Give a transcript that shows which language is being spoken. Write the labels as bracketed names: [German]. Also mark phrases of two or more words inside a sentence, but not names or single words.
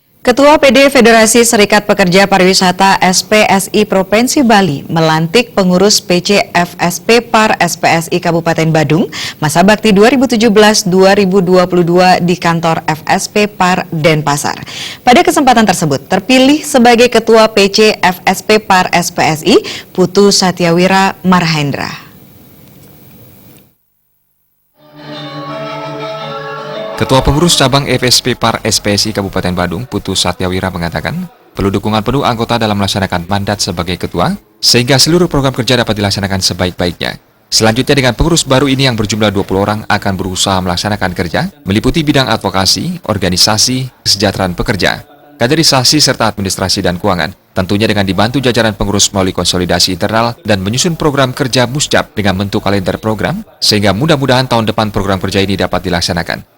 [Indonesian] Ketua PD Federasi Serikat Pekerja Pariwisata SPSI Provinsi Bali melantik pengurus PC FSP Par SPSI Kabupaten Badung masa bakti 2017-2022 di kantor FSP Par Denpasar. Pada kesempatan tersebut terpilih sebagai Ketua PC FSP Par SPSI Putu Satyawira Marhendra. Ketua Pengurus Cabang FSP Par SPSI Kabupaten Badung, Putu Satyawira mengatakan, perlu dukungan penuh anggota dalam melaksanakan mandat sebagai ketua, sehingga seluruh program kerja dapat dilaksanakan sebaik-baiknya. Selanjutnya dengan pengurus baru ini yang berjumlah 20 orang akan berusaha melaksanakan kerja, meliputi bidang advokasi, organisasi, kesejahteraan pekerja, kaderisasi serta administrasi dan keuangan, tentunya dengan dibantu jajaran pengurus melalui konsolidasi internal dan menyusun program kerja musjab dengan bentuk kalender program, sehingga mudah-mudahan tahun depan program kerja ini dapat dilaksanakan.